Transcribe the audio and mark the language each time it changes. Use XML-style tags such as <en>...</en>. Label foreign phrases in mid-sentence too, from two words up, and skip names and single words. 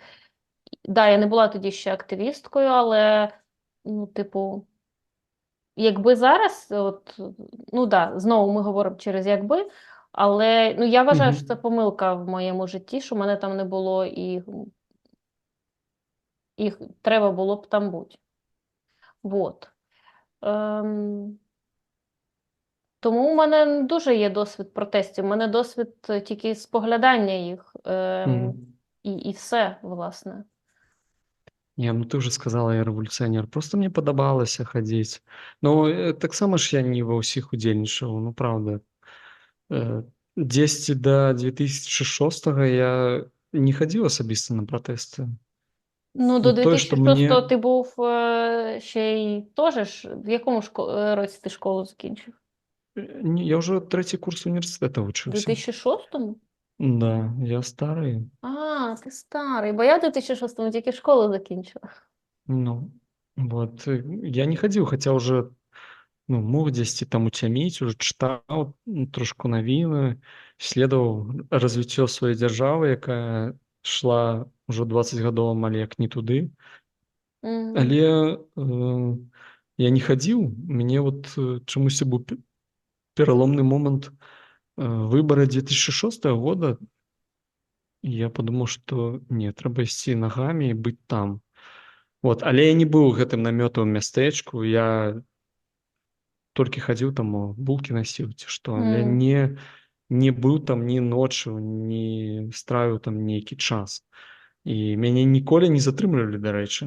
<uk>Да, я не була тоді ще активісткою, але, ну, типу, якби зараз, от, ну да, знову ми говоримо через якби, але, ну, я вважаю, що це помилка в моєму житті, що мене там не було, і треба було б там бути.</uk> <ru>Вот.</ru> <uk>Тому у мене не дуже є досвід протестів, у мене досвід тільки споглядання їх, і все, власне.</uk> <ru>Не, ну ты уже сказала, я рэвалюцыянер.</ru> <be>Просто мне падабалася хадзіць. Ну, таксама ж я не ва ўсіх удзельнічаў, ну, правда. Дзесьці да 2006 я не хадзіў асабіста на пратэсты.</be> <uk>Ну, до</uk> <be>І тое, што 2006-го мне...</be> <uk>ти був ще й теж ж. В якому році ти школу закінчив? Я вже третій курс університету У вчився. 2006-му? Да, я старий. А, ти старий, бо я в 2006-му тільки школу закінчила. Ну,</uk> <ru>вот. Я не ходил, хотя уже, ну, мог</ru> <be>дзесьці там уцяміць, уже чытаў трошку навіны, исследовал развіццё сваёй дзяржавы, якая шла ўжо 20 гадоў амаль як не туды. Але я не хадзіў, мне вот чамусьці быў пераломны момант выборы 2006 года.</be> <ru>И я подумал, что не,</ru> <be>трэба ісці нагамі і быць там. Вот, але я не быў у гэтым намётавым мястэчку, я толькі хадзіў там, булкі насіў ці што. Я не быў там ні ноччу, не стравіў там нейкі час. І мяне ніколі не затрымлівалі, дарэчы.</be>